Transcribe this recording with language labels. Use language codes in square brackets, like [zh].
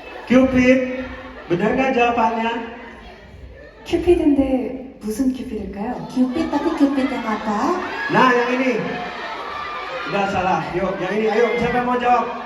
[id] Cupid, benar nggak jawabannya? [ko] 큐피드인데 무슨 큐피드일까요? [id] Cupid tapi Cupid yang apa? Nah, yang ini. Udah salah, yuk, yang ini, ayo, siapa yang mau jawab?